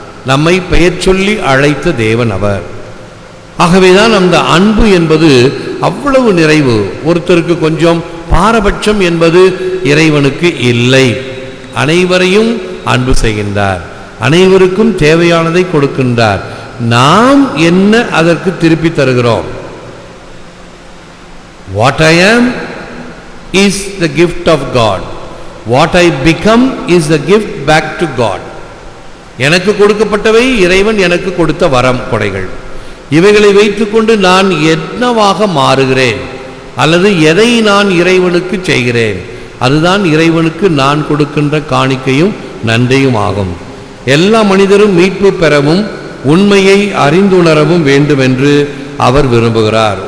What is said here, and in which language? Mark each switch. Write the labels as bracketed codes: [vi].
[ta] நம்மை பெயர் சொல்லி அழைத்த தேவன் அவர். ஆகவேதான் அந்த அன்பு என்பது அவ்வளவு நிறைவு. ஒருத்தருக்கு கொஞ்சம் பாரபட்சம் என்பது இறைவனுக்கு இல்லை. அனைவரையும் அன்பு செய்கின்றார், அனைவருக்கும் தேவையானதை கொடுக்கின்றார். நாம் என்ன அதற்கு திருப்பி தருகிறோம்? [en] What I am is the gift of God. What I become is the gift back to God. [ta] எனக்கு கொடுக்கப்பட்டவை இறைவன் எனக்கு கொடுத்த வரம் கொடைகள். இவைகளை வைத்துக்கொண்டு நான் என்னவாக மாறுகிறேன் அல்லது எதை நான் இறைவனுக்கு செய்கிறேன், அதுதான் இறைவனுக்கு நான் கொடுக்கின்ற காணிக்கையும் நன்றியும் ஆகும். எல்லா மனிதரும் மீட்பு பெறவும் உண்மையை அறிந்துணரவும் வேண்டும் என்று அவர் விரும்புகிறார்.